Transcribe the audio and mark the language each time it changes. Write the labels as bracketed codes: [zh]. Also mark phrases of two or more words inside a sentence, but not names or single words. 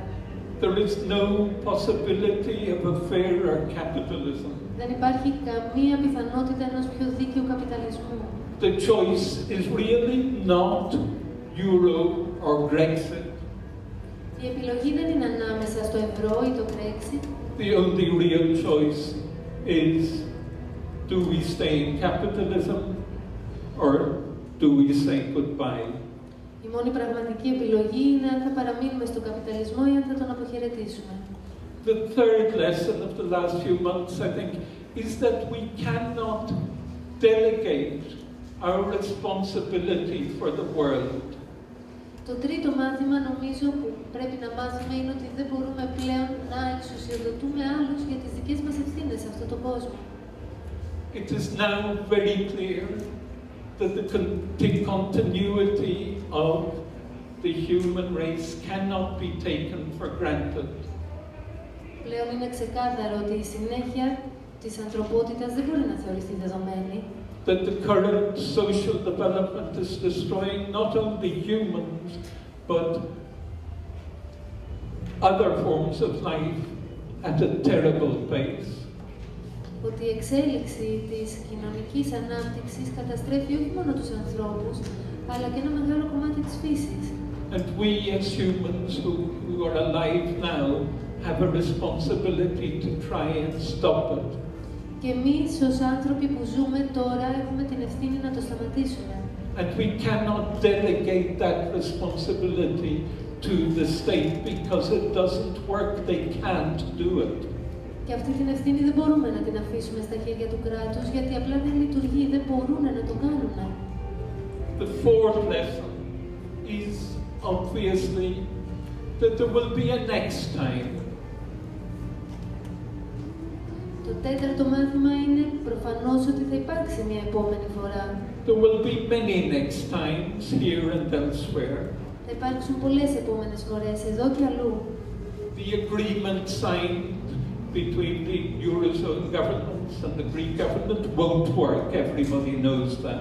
[en] There is no possibility of a fairer capitalism. [el] Δεν υπάρχει καμία πιθανότητα ενός πιο δίκαιου καπιταλισμού. [en] The choice is really not Euro or Brexit. [el] Η επιλογή δεν είναι ανάμεσα στο ευρώ ή το Brexit. [en] The only real choice is, do we stay in capitalism or do we say goodbye? [el] Η Η μόνη πραγματική επιλογή είναι αν θα παραμείνουμε στον καπιταλισμό ή αν θα τον αποχαιρετήσουμε. [en] The third lesson of the last few months, I think, is that we cannot delegate our responsibility for the world. [el] Το τρίτο μάθημα νομίζω που πρέπει να μάθουμε είναι ότι δεν μπορούμε πλέον να εξουσιοδοτούμε άλλους για τις δικές μας ευθύνες σε αυτόν τον κόσμο. [en] It is now very clear that the continuity of the human race cannot be taken for granted. [el] Πλέον είναι ξεκάθαρο ότι η συνέχεια της ανθρωπότητας δεν μπορεί να θεωρηθεί δεδομένη. [en] That the current social development is destroying not only humans, but other forms of life at a terrible pace. [el] Ότι η εξέλιξη της κοινωνικής ανάπτυξης καταστρέφει όχι μόνο τους ανθρώπους, αλλά και ένα μεγάλο κομμάτι της φύσης. [en] And we as humans who are alive now have a responsibility to try and stop it. [el] Και εμείς ως άνθρωποι που ζούμε τώρα έχουμε την ευθύνη να το σταματήσουμε. [en] And we cannot delegate that responsibility to the state because it doesn't work, they can't do it. [el] Και αυτή την ευθύνη δεν μπορούμε να την αφήσουμε στα χέρια του κράτους, γιατί απλά δεν λειτουργεί, δεν μπορούν να το κάνουν. [en] The fourth lesson is obviously that there will be a next time. [el] Το τέταρτο μάθημα είναι προφανώς ότι θα υπάρξει μια επόμενη φορά. [en] There will be many next times here and elsewhere. [el] Θα υπάρξουν πολλές επόμενες φορές, εδώ και αλλού. [en] The agreement signed between the Eurozone governments and the Greek government won't work, everybody knows that.